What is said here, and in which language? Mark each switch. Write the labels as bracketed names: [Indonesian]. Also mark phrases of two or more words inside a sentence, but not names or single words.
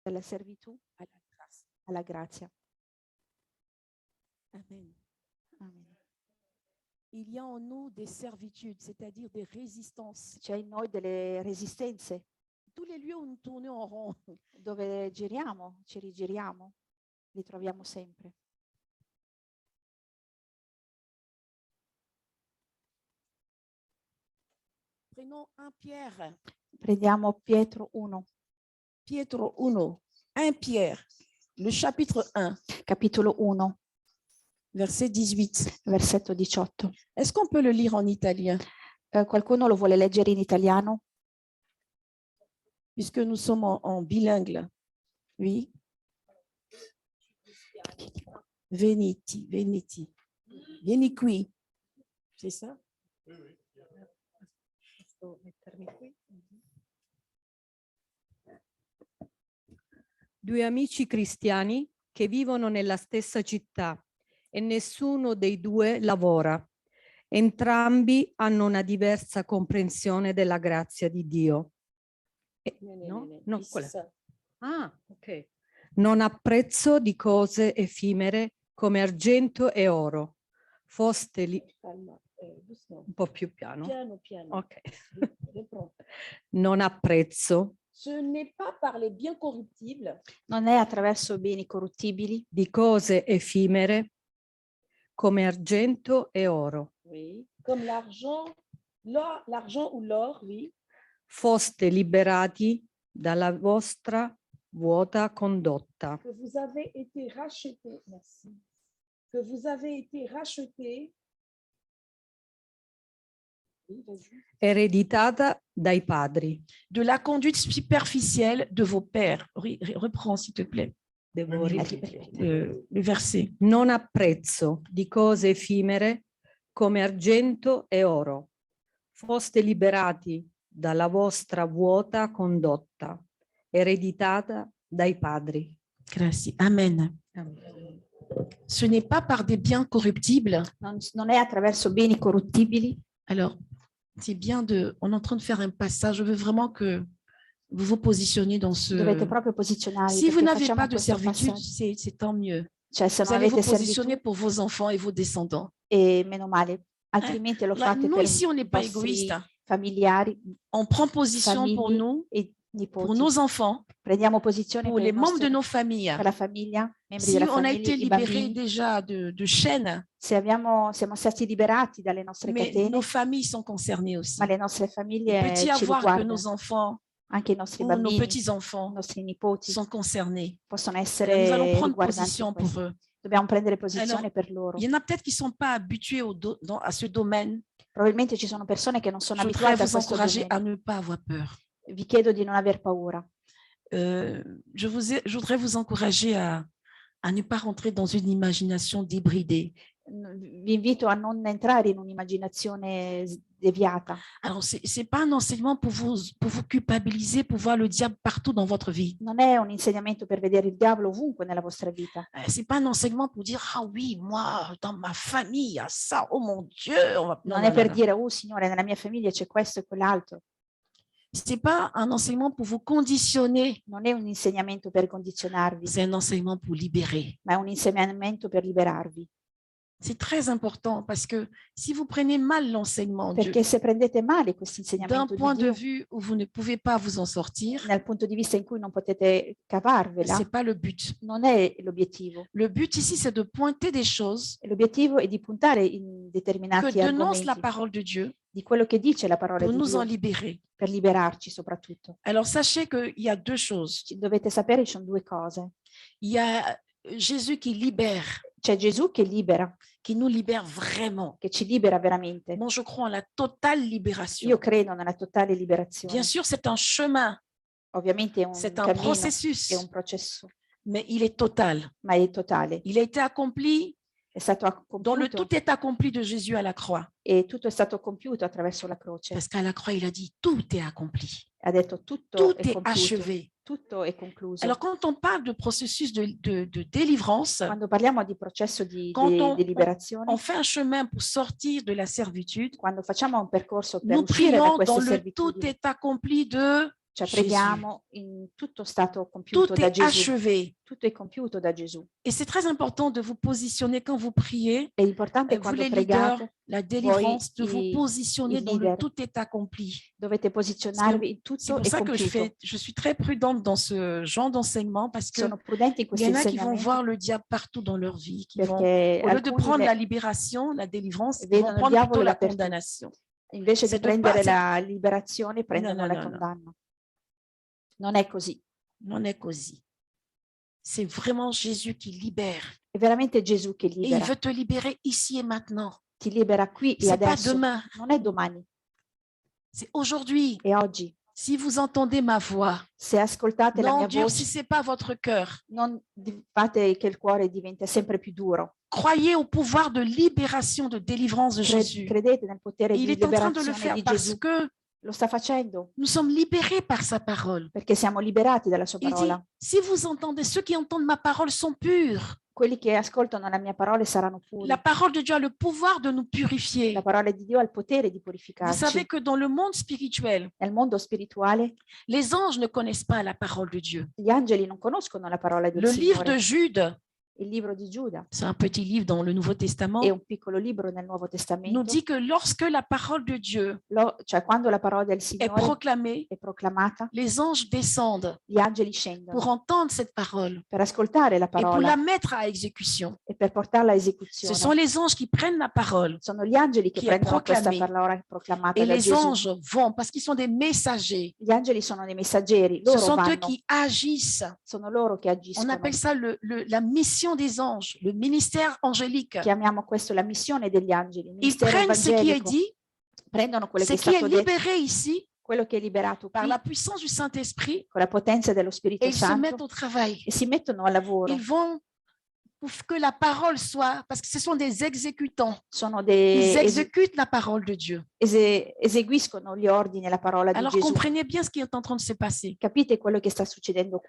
[Italian] dalla servitù [French] à la grâce. [Italian] alla grazia. Amen. Amen. [French] Il y a en nous des servitudes, c'est-à-dire des résistances. [Italian] C'è in noi delle resistenze [French] Tous les lieux où nous tournons en rond. [Italian] dove giriamo, ci rigiriamo, li troviamo sempre. [French] Prenons 1 Pierre. [Italian] Prendiamo Pietro 1, [French] Pietro 1. 1 Pierre, le chapitre 1, [Italian] capitolo 1, [French] verset 18. [Italian] versetto 18. [French] Est-ce qu'on peut le lire en italien? [Italian] Qualcuno lo vuole leggere in italiano? [French] Puisque nous sommes en bilingue. [Italian] Oui. Veniti, veniti. Vieni qui. [French] C'est ça? [Italian] Posso mettermi qui? Due amici cristiani che vivono nella stessa città e nessuno dei due lavora. Entrambi hanno una diversa comprensione della grazia di Dio. No, [French] Oui, [Italian] qual [French] c'est [Italian] è? [French] ça. Ah, ok. [Italian] Non apprezzo di cose effimere come argento e oro. Foste lì Calma, doucement. un po' più piano. Piano, piano. Ok. [French] Reprends. [Italian] Non apprezzo [French] Ce n'est pas par les biens corruptibles [Italian] Non è attraverso beni corruttibili, di cose effimere come argento e oro. [French] oui, comme l'argent, l'argent ou l'or, oui, [Italian] Foste liberati dalla vostra vuota condotta. [French] que vous avez été rachetés, merci, que vous avez été rachetés, oui, vas-y, [Italian] Ereditata dai padri. [French] de la conduite superficielle de vos pères. Reprends, s'il te plaît, [Italian] Devo ripetere. [French] le verset. [Italian] Non apprezzo di cose effimere come argento e oro. Foste liberati dalla vostra vuota condotta, ereditata dai padri. Grazie. Amen. [French] Ce n'est pas par des biens corruptibles. [Italian] non è attraverso beni corruttibili. [French] Alors, c'est bien de... On est en train de faire un passage. Je veux vraiment que vous vous positionnez dans ce... [Italian] Dovete proprio posizionarvi. [French] Si vous [Italian] perché [French] n'avez [Italian] facciamo [French] pas de [Italian] questo [French] servitude, [Italian] passaggio. [French] c'est tant mieux. [Italian] Cioè, se [French] Vous [Italian] non [French] allez vous [Italian] avete [French] positionner [Italian] servitù, [French] pour vos enfants et vos descendants. [Italian] e meno male, altrimenti lo [French] Là, [Italian] fate [French] nous, [Italian] per [French] ici, on n'est [Italian] i [French] pas [Italian] vostri [French] égoïste. [Italian] familiari, [French] On prend position pour [Italian] famigli [French] nous, [Italian] e [French] pour [Italian] nipoti. [French] nos enfants, [Italian] Prendiamo posizione [French] pour [Italian] per, [French] les [Italian] i [French] membres de [Italian] nostri, [French] nos familles. [Italian] per la famiglia, membri [French] Si [Italian] della [French] on a [Italian] famiglia, [French] été [Italian] i [French] libérés [Italian] bambini. [French] déjà de chaînes, [Italian] Se siamo stati liberati dalle nostre [French] mais [Italian] catene, [French] nos familles sont concernées aussi. [Italian] ma le nostre [French] Il [Italian] famiglie [French] peut y [Italian] ci [French] avoir que [Italian] riguardano. [French] nos enfants [Italian] Anche i nostri [French] ou nos [Italian] bambini, i [French] petits-enfants [Italian] nostri nipoti [French] sont concernés. [Italian] possono [French] Alors, nous allons [Italian] essere [French] prendre [Italian] riguardanti [French] position [Italian] in [French] pour [Italian] questo. [French] eux. [Italian] Dobbiamo prendere posizione [French] Alors, [Italian] per loro. [French] Il y en a peut-être qui ne sont pas habitués à ce domaine. [Italian] Probabilmente ci sono persone che non sono [French] Je voudrais [Italian] abituate a [French] vous [Italian] questo [French] encourager à domaine. ne pas avoir peur. [Italian] Vi chiedo di non aver paura. [French] Je voudrais vous encourager à ne pas rentrer dans une imagination débridée. [Italian] Vi invito a non entrare in un'immaginazione deviata. [French] Alors, ce n'est pas un enseignement pour vous culpabiliser, pour voir le diable partout dans votre vie. [Italian] Non è un insegnamento per vedere il diavolo ovunque nella vostra vita. [French] Ce n'est pas un enseignement pour dire « Ah oui, moi, dans ma famille, il y a ça, oh mon Dieu !» [Italian] Non è per dire, oh Signore, nella mia famiglia c'è questo e quell'altro. [French] Ce n'est pas un enseignement pour vous conditionner. [Italian] Non è un insegnamento per condizionarvi, [French] C'est un enseignement pour libérer. [Italian] ma è un insegnamento per liberarvi. [French] C'est très important parce que si vous prenez mal l'enseignement [Italian] Perché se prendete male questo [French] d'un [Italian] insegnamento [French] point [Italian] di [French] de [Italian] Dio, [French] vue où vous ne pouvez pas vous en sortir, [Italian] dal punto di vista in cui non potete [French] ce [Italian] cavarvela, [French] n'est pas le but. [Italian] non è l'obiettivo. [French] Le but ici, c'est de pointer des choses [Italian] L'obiettivo è di puntare in [French] que [Italian] determinati [French] dénonce la [Italian] argomenti, [French] parole de Dieu [Italian] di quello che dice la parola [French] pour [Italian] di [French] nous en [Italian] Dio, [French] libérer. [Italian] per liberarci soprattutto. [French] Alors, sachez qu'il y a deux choses. [Italian] Dovete sapere, ci sono due cose. [French] Il y a Jésus qui libère, [Italian] C'è Gesù che libera, [French] qui nous libère vraiment. [Italian] che ci libera veramente. [French] Moi, je crois en la totale libération. [Italian] Io credo nella totale liberazione. [French] Bien sûr, c'est un chemin, [Italian] Ovviamente è un [French] c'est un [Italian] cammino, [French] processus, [Italian] è un processo, [French] mais il est total. [Italian] ma è totale. [French] Il a été accompli [Italian] È stato [French] dans le [Italian] compiuto [French] tout est accompli de Jésus à la croix. [Italian] e tutto è stato compiuto attraverso la croce. [French] Parce qu'à la croix, il a dit tout est accompli, [Italian] Ha detto tutto [French] tout [Italian] è [French] est [Italian] compiuto, [French] achevé. [Italian] tutto è concluso. [French] Alors, quand on parle de processus de délivrance, [Italian] Quando parliamo di processo di [French] Quand [Italian] di liberazione, [French] on fait un chemin pour sortir de la servitude. [Italian] quando facciamo un percorso per [French] Nous [Italian] uscire da [French] prions [Italian] queste [French] dans le tout [Italian] servitudini, [French] est accompli de [Italian] Cioè Gesù. preghiamo in tutto stato compiuto [French] Tout [Italian] da [French] est [Italian] Gesù. [French] achevé. [Italian] Tutto è compiuto da Gesù. [French] Et c'est très important de vous positionner quand vous priez. [Italian] È importante [French] Vous [Italian] quando [French] les leaders, [Italian] pregate, [French] la délivrance, de vous [Italian] i [French] positionner dans le [Italian] leader, [French] tout est accompli. [Italian] dovete posizionarvi in [French] C'est [Italian] tutto [French] pour [Italian] è [French] ça que [Italian] compiuto. [French] je suis très prudente dans ce genre d'enseignement parce que [Italian] Sono prudenti in [French] il y [Italian] questi [French] en a qui vont [Italian] insegnamenti [French] voir le diable partout dans leur vie, qui vont, [Italian] perché [French] au lieu de [Italian] alcuni [French] prendre la libération, la délivrance, ils vont [Italian] vedono il [French] prendre plutôt [Italian] diavolo [French] la [Italian] dappertutto. [French] condamnation. [Italian] Invece di [French] C'est de [Italian] prendere [French] pas- [Italian] la liberazione, prendono no, la no, no. condanna. Non è così. Non è così. [French] C'est vraiment Jésus qui libère. [Italian] È veramente Gesù che [French] Et il [Italian] libera. [French] veut te libérer ici et maintenant. [Italian] Ti libera qui e [French] C'est pas [Italian] adesso. [French] demain, [Italian] Non è domani, [French] c'est aujourd'hui. [Italian] è oggi. [French] Si vous entendez ma voix, [Italian] Se ascoltate la mia voce, [French] n'endurcissez pas votre cœur. [Italian] non fate che il cuore diventa sempre più duro. [French] Croyez au pouvoir de libération, de délivrance de Jésus. [Italian] Credete nel potere [French] Il [Italian] di [French] est en train de le [Italian] liberazione [French] faire [Italian] di [French] parce [Italian] Gesù. [French] que [Italian] Lo sta facendo [French] nous sommes libérés par sa parole. [Italian] perché siamo liberati dalla sua [French] Il dit, [Italian] parola. [French] si vous entendez, ceux qui entendent ma parole sont purs. [Italian] Quelli che ascoltano la mia parola saranno puri. [French] La parole de Dieu a le pouvoir de nous [Italian] La [French] purifier. [Italian] parola di Dio ha il potere di [French] Vous savez [Italian] purificarci. [French] que dans le monde spirituel, [Italian] Nel mondo spirituale [French] les anges ne connaissent pas la parole de Dieu. [Italian] gli angeli non conoscono la parola del [French] Le livre [Italian] Signore. [French] de Jude, [Italian] Il libro di Giuda [French] c'est un petit livre dans le Nouveau Testament, [Italian] è un piccolo libro nel Nuovo [French] nous [Italian] Testamento. [French] dit que lorsque la parole de Dieu [Italian] Cioè quando la parola del [French] est [Italian] Signore [French] proclamée, [Italian] è proclamata, [French] les anges descendent [Italian] gli angeli [French] pour [Italian] scendono [French] entendre cette parole [Italian] per ascoltare la [French] et pour [Italian] parola [French] la mettre à exécution. [Italian] e per portarla a [French] Ce [Italian] esecuzione. [French] sont les anges qui prennent la parole [Italian] Sono gli angeli che chi è prendono questa [French] proclamée. [Italian] parola proclamata [French] et [Italian] da [French] les [Italian] Gesù. [French] anges vont parce qu'ils sont des messagers. [Italian] Gli angeli sono dei messaggeri, [French] Ce [Italian] loro [French] sont eux [Italian] vanno, [French] qui agissent. [Italian] sono loro che [French] On [Italian] agiscono. [French] appelle ça la mission des anges, le ministère angélique. [Italian] Chiamiamo questo la missione degli angeli, il [French] Ils [Italian] ministero [French] prennent ce qui est [Italian] evangelico. [French] dit, [Italian] Prendono quello che [French] ce [Italian] è [French] qui est [Italian] stato detto, [French] libéré ici [Italian] quello che è liberato [French] par [Italian] qui, [French] la puissance du Saint-Esprit [Italian] con la potenza dello [French] et [Italian] Spirito [French] ils se [Italian] Santo [French] mettent au travail. [Italian] e si mettono al lavoro. [French] Ils vont pour que la parole soit, parce que ce sont des exécutants. [Italian] Sono [French] Ils exécutent la parole de Dieu. [Italian] eseguiscono gli ordini e la parola di [French] Alors [Italian] Gesù. [French] comprenez bien ce qui est en train de se passer. [Italian] Capite quello che sta succedendo qua?